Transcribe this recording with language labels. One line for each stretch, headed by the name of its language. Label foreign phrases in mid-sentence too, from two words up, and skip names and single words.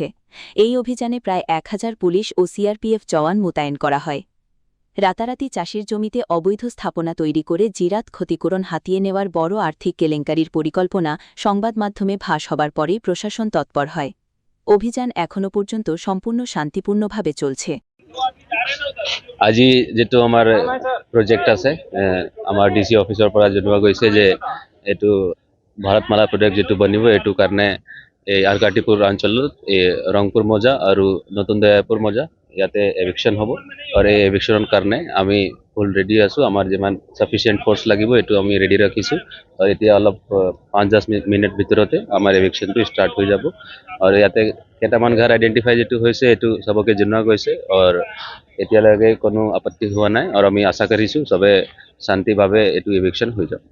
Bangla: এই অভিযানে প্রায় ১,০০০ পুলিশ ও সিআরপিএফ জওয়ান মোতায়েন করা হয়। রাতারাতি চাষের জমিতে অবৈধ স্থাপনা তৈরি করে জিরাত ক্ষতিপূরণ হাতিয়ে নেওয়ার বড় আর্থিক কেলেঙ্কারির পরিকল্পনা সংবাদ মাধ্যমে ফাঁস হবার পরেই প্রশাসন তৎপর হয়। অভিযান এখনও পর্যন্ত সম্পূর্ণ শান্তিপূর্ণভাবে চলছে।
Assamese: আজি যেটো আমার প্রজেক্ট আছে আমার
English: DC office
Assamese: পৰা জনোৱা গৈছে যে এটো ভাৰতমালা প্ৰজেক্ট যেটো বনিব এটো কাৰণে এই আৰকাটিপুৰ অঞ্চলত ৰংপুৰ মৌজা আৰু নতুন দয়াপুৰ মৌজা ইয়াতে এভিকশন হ'ব আৰু এই এভিকশনৰ কাৰণে আমি
English: full ready
Assamese: আছো। আমাৰ যিমান
English: sufficient force
Assamese: লাগিব এটো আমি ৰেডি ৰাখিছো আৰু এতিয়া অলপ ৫-১০ মিনিট ভিতৰতে আমাৰ এভিকশনটো ষ্টাৰ্ট হৈ যাব আৰু ইয়াতে কেইটামান ঘৰ আইডেন্টিফাই যেটো হৈছে এটো সবকে জনোৱা গৈছে আৰু এতিয়ালৈকে কোনো আপত্তি হোৱা নাই আৰু আমি আশা কৰিছো সবে শান্তিভাৱে এটো এভিকশন হৈ যাব।